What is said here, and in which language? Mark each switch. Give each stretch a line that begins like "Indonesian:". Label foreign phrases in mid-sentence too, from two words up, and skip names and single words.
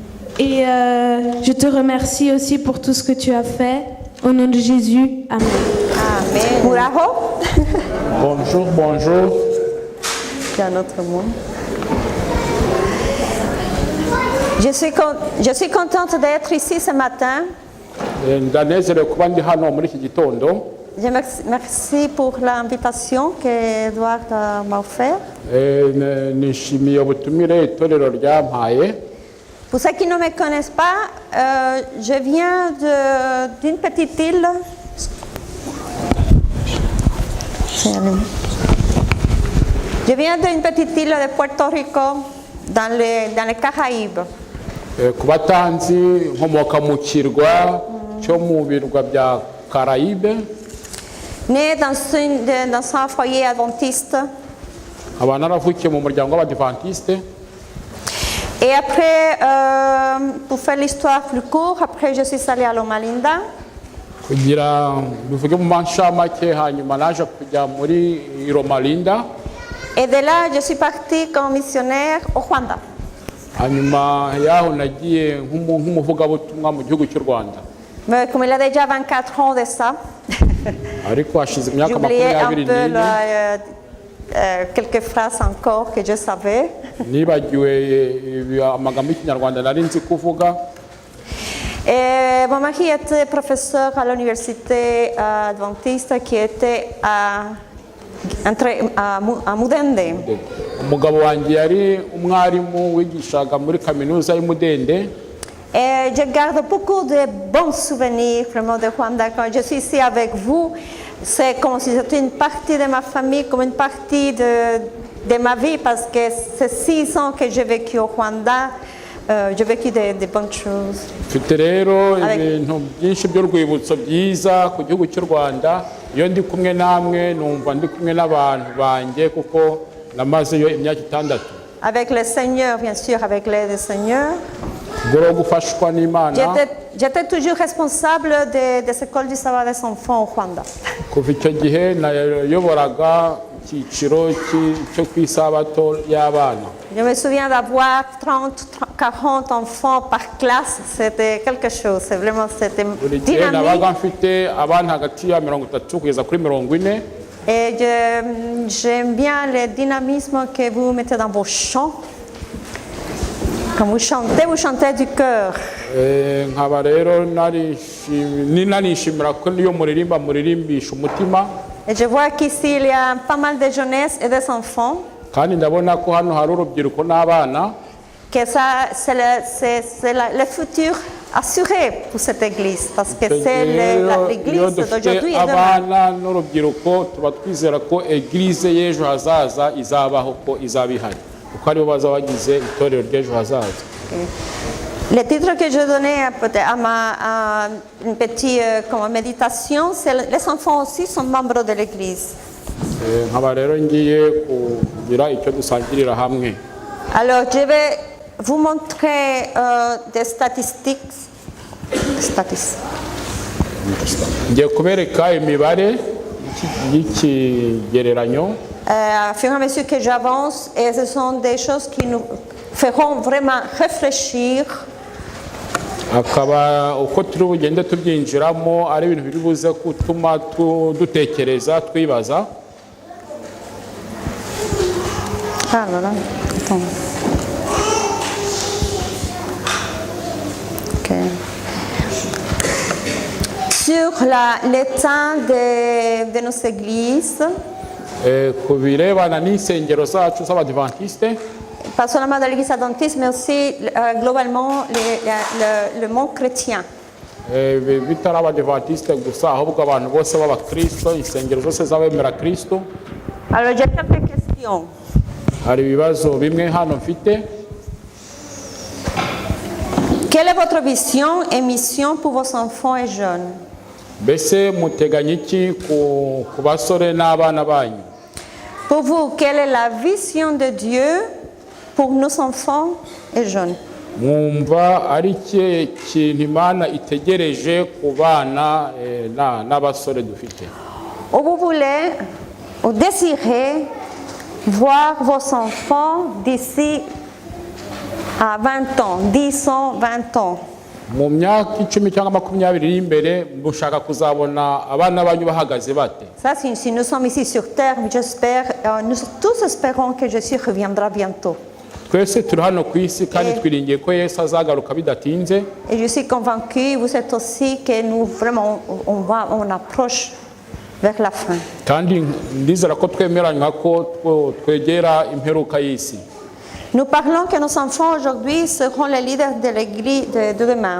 French: Et je te remercie aussi pour tout ce que tu as fait. Au nom de Jésus, Amen. Amen. Bravo. Bonjour, bonjour. C'est un autre mot. Je suis contente d'être ici ce matin.
Kinyarwanda: Ndanezerewe kuba ndi hano muri iki gitondo.
French: Je merci pour l'invitation que Edouard m'a offert.
Kinyarwanda: Nishimiye ubutumire itorero ryampaye.
French: Pour ceux qui ne me connaissent pas, je viens d'une petite île. Je viens d'une petite île de Puerto Rico dans les Caraïbes.
Kinyarwanda: Ku batanzi nkomoka mu kirwa cyo mu birwa bya Caraïbe.
French: Née dans un foyer adventiste.
Kinyarwanda: Aba naravukiye mu muryango w'Abadventiste.
French: Et après, pour faire l'histoire plus courte, après je suis allée à Loma Linda.
Kinyarwanda: Kugira bivuge mu manshamake hanyuma naje kujya muri Loma Linda.
French: Et de là, je suis partie comme missionnaire au Rwanda.
Kinyarwanda: Hanyuma yaho nagiye nk'umuvugabutumwa mu gihugu cy'u Rwanda.
French: Mais comme il a déjà 24 ans de ça,
Kinyarwanda: ariko hashize imyaka
French: j'oubliais un 24 peu quelques phrases encore que je savais.
Kinyarwanda: nibagiwe amagambo y'ikinyarwanda nari nzi kuvuga.
French: Et mon mari était professeur à l'université adventiste qui était à Mudende.
Kinyarwanda: Umugabo wanjye yari umwarimu wigishaga muri kaminuza y'Umudende.
French: Et je garde beaucoup de bons souvenirs vraiment de Rwanda. Quand je suis ici avec vous, c'est comme si c'était une partie de ma famille, comme une partie de ma vie, parce que c'est 6 ans que j'ai vécu au Rwanda. J'ai vécu de bonnes choses.
Kinyarwanda: Mfite rero ibintu byinshi by'urwibutso byiza ku gihugu cy'u Rwanda. Iyo ndi kumwe namwe numva ndi kumwe n'abantu banjye kuko namazeyo imyaka 6.
French: Avec le Seigneur, bien sûr, avec l'aide du Seigneur. J'étais toujours responsable des écoles du savoir des enfants au Rwanda.
Kinyarwanda: Kuva icyo gihe nayoboraga icyiciro cyo kwisabato y'abana.
French: Je me souviens d'avoir 30-40 enfants par classe. C'était quelque chose. C'est vraiment c'était dynamique.
Kinyarwanda: Nabaga mfite abana hagati ya 30 kugeza kuri 40.
French: Et j'aime bien le dynamisme que vous mettez dans vos chants. Quand vous chantez du cœur.
Kinyarwanda: Nkaba rero nanishimira ko niyo muririmbisha umutima.
French: Et je vois qu'ici il y a pas mal de jeunesse et des enfants.
Kinyarwanda: Kandi ndabona ko hano hari urubyiruko n'abana.
French: Que ça c'est le futur assuré pour cette église parce que c'est l'église d'aujourd'hui et demain.
Kinyarwanda: Abana n'urubyiruko tuba twizera ko église y'ejo hazaza izabaho ko izabihari. Kuko aribo bazabagize itorero ry'ejo hazaza.
French: Le titre que je donnais à une petite méditation, c'est les enfants aussi sont membres de l'église.
Kinyarwanda: Nkaba rero ngiye kugira icyo dusangirira hamwe.
French: Alors je vais vous montrer des statistiques.
Kinyarwanda: Ngiye kubereka imibare y'ikigereranyo.
French: Au fur et à mesure que j'avance, et ce sont des choses qui nous feront vraiment réfléchir.
Kinyarwanda: Akaba uko turi bugende tubyinjiramo ari ibintu biri buze gutuma dutekereza twibaza.
French: Attends. Ok. Sur l'état de nos églises,
Kinyarwanda: ku birebana n'insengero zacu z'abadivantisite
French: pas seulement dans l'église adventiste, mais aussi globalement le monde chrétien.
Kinyarwanda: bitari abadivantisite gusa ahubwo abantu bose b'abakristo insengero zose z'abemera kristo.
French: Alors j'ai quelques questions.
Kinyarwanda: Hari ibibazo bimwe hano mfite.
French: Quelle est votre vision et mission pour vos enfants et jeunes?
Kinyarwanda: Mbese muteganya iki ku basore n'abana banyu?
French: Pour vous, quelle est la vision de Dieu pour nos enfants et jeunes?
Kinyarwanda: Mwumva ari iki kintu Imana itegereje ku bana n'abasore dufite?
French: Ou vous voulez, ou désirez voir vos enfants d'ici à 20 ans, 10 ans, 20 ans?
Kinyarwanda: Mu myaka 10 cyangwa 20 iri imbere mushaka kuzabona abana banyu bahagaze bate?
French: Ça, si nous sommes ici sur terre, j'espère, nous tous espérons que Jésus reviendra bientôt.
Kinyarwanda: Twese turi hano ku isi kandi twiringiye ko Yesu azagaruka bidatinze.
French: Et je suis convaincu, vous êtes aussi, que nous vraiment, on approche vers la fin.
Kinyarwanda: Kandi ndizera ko twemeranywa ko twegera imperuka y'isi.
French: Nous parlons que nos enfants aujourd'hui seront les leaders de l'église de demain.